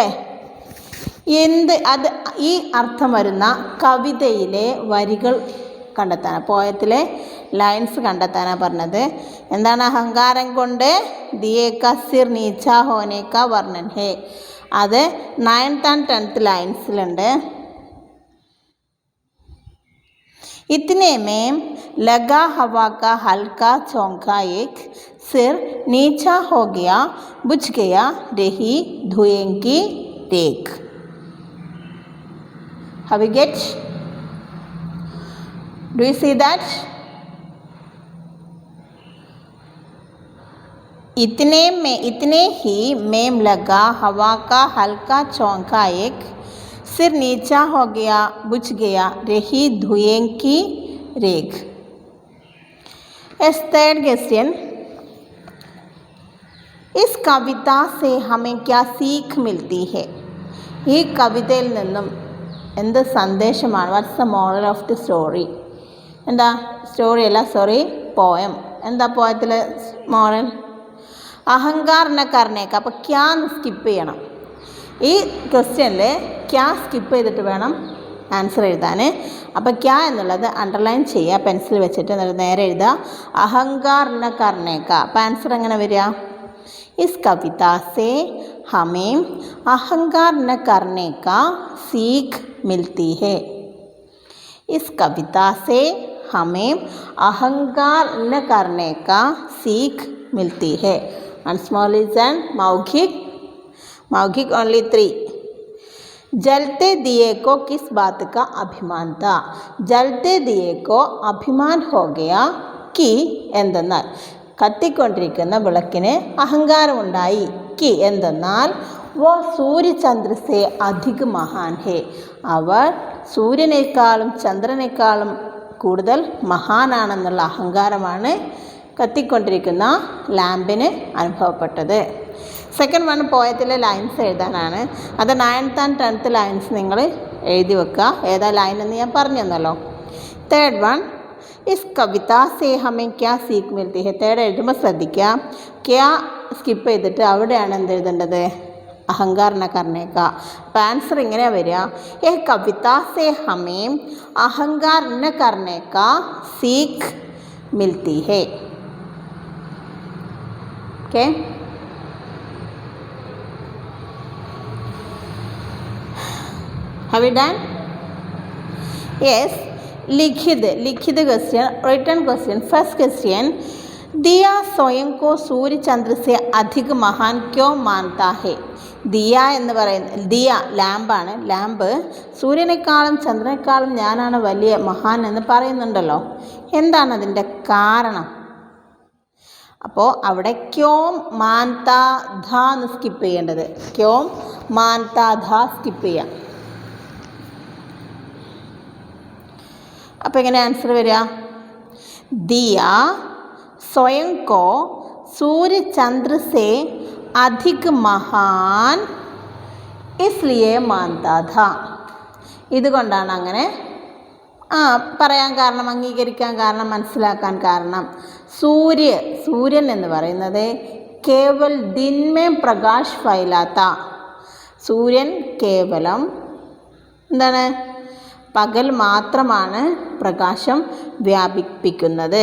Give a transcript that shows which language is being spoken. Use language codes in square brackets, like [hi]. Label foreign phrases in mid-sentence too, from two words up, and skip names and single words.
[ml] എന്ത് അത് ഈ അർത്ഥം വരുന്ന കവിതയിലെ വരികൾ കണ്ടെത്താനാണ്, പോയത്തിലെ ലൈൻസ് കണ്ടെത്താനാണ് പറഞ്ഞത്. എന്താണ്? അഹങ്കാരം കൊണ്ട് [hi] दिये का सिर नीचा होने का वर्णन है. [ml] അത് 9th and 10th ലൈൻസിലുണ്ട്. [hi] इतने में लगा हवा का हल्का चौंका एक, सिर नीचा हो गया, बुझ गया, रही धुएं की देख. [en] Have you get? Do you see that? [hi] इतने ही में लगा हवा का हल्का चौंका एक, सिर नीचा हो गया, बुझ गया, रही धुएं की रेख. [en] Yes, third question, [hi] इस कविता से हमें क्या सीख मिलती है? [ml] ഈ കവിതയിൽ നിന്നും എന്ത് സന്ദേശമാണ്? [en] What's the moral of the story? [ml] എന്താ? സ്റ്റോറി അല്ല, സോറി, പോയം. എന്താ പോയത്തിലെ മോറൽ? [hi] अहंकार न करने का. [ml] അപ്പോൾ ക്യാ സ്കിപ്പ് ചെയ്യണം. ഈ ക്വസ്റ്റ്യനിൽ ക്യാ സ്കിപ്പ് ചെയ്തിട്ട് വേണം ആൻസർ എഴുതാൻ. അപ്പോൾ ക്യാ എന്നുള്ളത് അണ്ടർലൈൻ ചെയ്യുക പെൻസിൽ വെച്ചിട്ട്, എന്നിട്ട് നേരെ എഴുതുക [hi] अहंकार न करने का. [ml] അപ്പോൾ ആൻസർ എങ്ങനെ വരിക? [hi] इस कविता से हमें अहंकार न करने का सीख मिलती है. इस कविता से हमें अहंकार न करने का सीख मिलती है. [en] Once more listen. मौखिक only 3. [hi] जलते दिए को किस बात का अभिमान था. जलते दिए को अभिमान हो गया कि [ml] എന്തെന്നാൽ കത്തിക്കൊണ്ടിരിക്കുന്ന വിളക്കിന് അഹങ്കാരമുണ്ടായി. [hi] कि എന്തെന്നാൽ वो सूर्य चंद्र से अधिक महान है. [ml] അവർ സൂര്യനേക്കാളും ചന്ദ്രനേക്കാളും കൂടുതൽ മഹാനാണെന്നുള്ള അഹങ്കാരമാണ് കത്തിക്കൊണ്ടിരിക്കുന്ന ലാമ്പിന് അനുഭവപ്പെട്ടത്. [en] second one [ml] പോയത്തിലെ ലൈൻസ് എഴുതാനാണ്. അത് 9th and 10th ലൈൻസ് നിങ്ങൾ എഴുതി വെക്കുക. ഏതാ ലൈൻ എന്ന് ഞാൻ പറഞ്ഞു തന്നല്ലോ. [en] third one [hi] इस कविता से हमें क्या सीख मिलती है. [ml] തേർഡ് എഴുതുമ്പോൾ ശ്രദ്ധിക്കുക. ക്യാ സ്കിപ്പ് ചെയ്തിട്ട് അവിടെയാണ് എന്ത് എഴുതേണ്ടത്, [hi] अहंकार न करने का. [ml] അപ്പോൾ ആൻസർ ഇങ്ങനെയാണ് വരിക. [hi] ये कविता से हमें अहंकार न करने का सीख मिलती है. [en] ओके. Have you done? Yes. [hi] लिखित क्वेश्चन, [en] written question. first question, [hi] दिया स्वयं को सूर्य चंद्र से अधिक महान क्यों मानता है. [ml] ദിയ എന്ന് പറയുന്ന ദിയ ലാമ്പാണ്. ലാമ്പ് സൂര്യനേക്കാളും ചന്ദ്രനേക്കാളും ഞാനാണ് വലിയ മഹാൻ എന്ന് പറയുന്നുണ്ടല്ലോ. എന്താണ് അതിൻ്റെ കാരണം? അപ്പോൾ അവിടെ [hi] क्यों मानता था [ml] എന്ന് സ്കിപ്പ് ചെയ്യേണ്ടത്. [hi] क्यों मानता था [ml] സ്കിപ്പ് ചെയ്യാം. അപ്പോൾ എങ്ങനെ ആൻസർ വരിക? [hi] दिया स्वयं को सूर्य चंद्र से अधिक महान इसलिए मानता था. [ml] ഇതുകൊണ്ടാണ് അങ്ങനെ പറയാൻ കാരണം, അംഗീകരിക്കാൻ കാരണം, മനസ്സിലാക്കാൻ കാരണം. സൂര്യൻ എന്ന് പറയുന്നത് [hi] केवल दिन में प्रकाश फैलाता. [ml] സൂര്യൻ കേവലം എന്താണ്, പകൽ മാത്രമാണ് പ്രകാശം വ്യാപിപ്പിക്കുന്നത്.